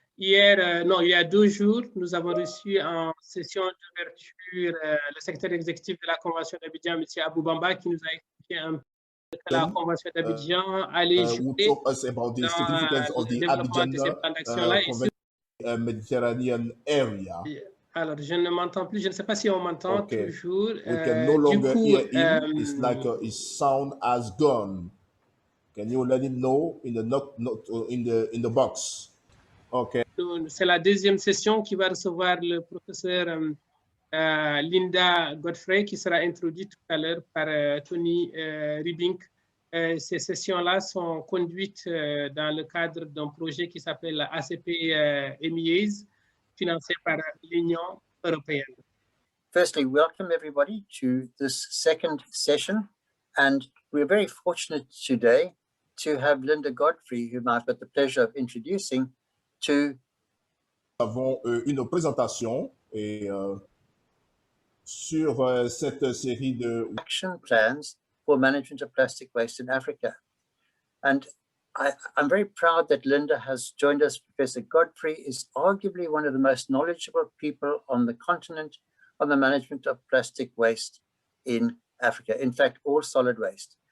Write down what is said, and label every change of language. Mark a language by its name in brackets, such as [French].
[French] Hier, non, il y a 2 jours, nous avons reçu en session d'ouverture le secrétaire exécutif de la Convention d'Abidjan, M. Abou Bamba, qui nous a expliqué un peu que la Convention d'Abidjan allait jouer dans le développement de ces plans d'action-là. [English] Mediterranean area. [French] Alors, je ne m'entends plus, je ne sais pas si on m'entend toujours. [English] We can no longer hear him. It's like his sound has gone. Can you let him know in the box? Okay. [French] C'est la deuxième session qui va recevoir le professeur Linda Godfrey, qui sera introduite tout à l'heure par Tony Ribink. Ces sessions-là sont conduites dans le cadre d'un projet qui s'appelle ACP MEAs, financé par l'Union européenne. [English] Firstly, welcome everybody to this second session, and we're very fortunate today to have Linda Godfrey, whom I've got the pleasure of introducing. [French] Nous avons une présentation sur cette série de [English] action plans for management of plastic waste in Africa. And I'm very proud that Linda has joined us. Professor Godfrey is arguably one of the most knowledgeable people on the continent on the management of plastic waste in Africa, in fact, all solid waste.